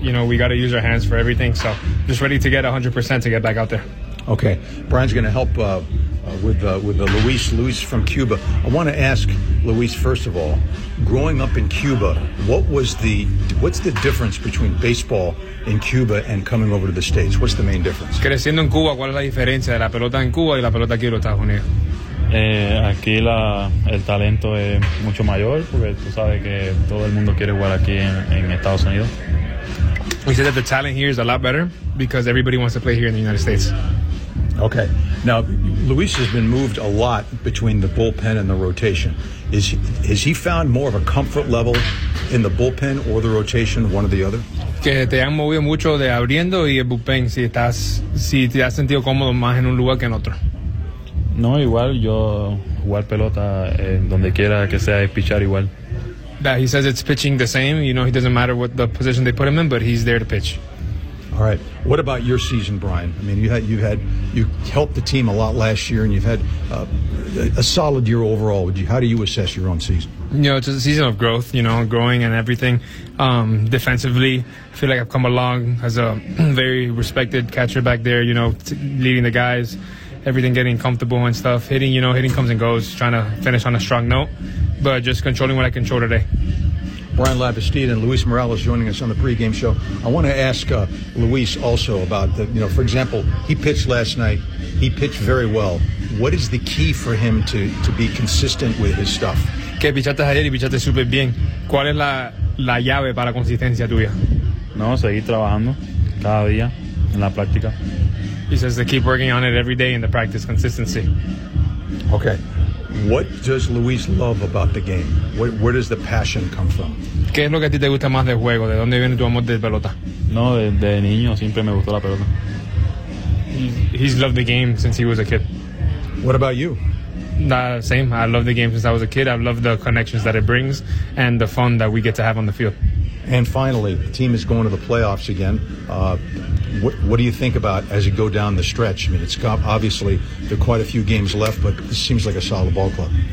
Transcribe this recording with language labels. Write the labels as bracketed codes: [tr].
[en] You know, we got to use our hands for everything. So just ready to get 100% to get back out there. Okay. Brian's going to help with Luis from Cuba. I want to ask Luis, first of all, growing up in Cuba, what's the difference between baseball in Cuba and coming over to the States? What's the main difference? [es] Creciendo en Cuba, ¿cuál es la diferencia de la pelota en Cuba y la pelota aquí en los Estados Unidos? Aquí el talento es mucho mayor porque tú sabes que todo el mundo quiere jugar aquí en Estados Unidos. [en] He said that the talent here is a lot better because everybody wants to play here in the United States. Okay. Now, Luis has been moved a lot between the bullpen and the rotation. Has he found more of a comfort level in the bullpen or the rotation, one or the other? [es] Que te han movido mucho de abriendo y el bullpen, si te has sentido cómodo más en un lugar que en otro. No, igual, yo jugar pelota donde quiera que sea, es pitchar igual. [en] Yeah, he says it's pitching the same. You know, it doesn't matter what the position they put him in, but he's there to pitch. All right. What about your season, Brian? I mean, you helped the team a lot last year, and you've had a solid year overall. How do you assess your own season? You know, it's a season of growth, you know, growing and everything. Defensively, I feel like I've come along as a very respected catcher back there, you know, leading the guys, everything getting comfortable and stuff. Hitting comes and goes, trying to finish on a strong note, but just controlling what I control today. Brian Labastida and Luis Morales joining us on the pregame show. I want to ask Luis also about, for example, he pitched last night. He pitched very well. What is the key for him to be consistent with his stuff? [es] Que pichaste ayer y pichaste súper bien. ¿Cuál es la llave para consistencia tuya? No, seguir trabajando cada día en la práctica. [en] He says to keep working on it every day in the practice, consistency. Okay. What does Luis love about the game? Where does the passion come from? [es] ¿Qué es lo que a ti te gusta más del juego? ¿De dónde viene tu amor de pelota? No, de niño siempre me gustó la pelota. [en] He's loved the game since he was a kid. What about you? Same. I love the game since I was a kid. I love the connections that it brings and the fun that we get to have on the field. And finally, the team is going to the playoffs again. What do you think about as you go down the stretch? I mean, it's got, obviously, there are quite a few games left, but this seems like a solid ball club.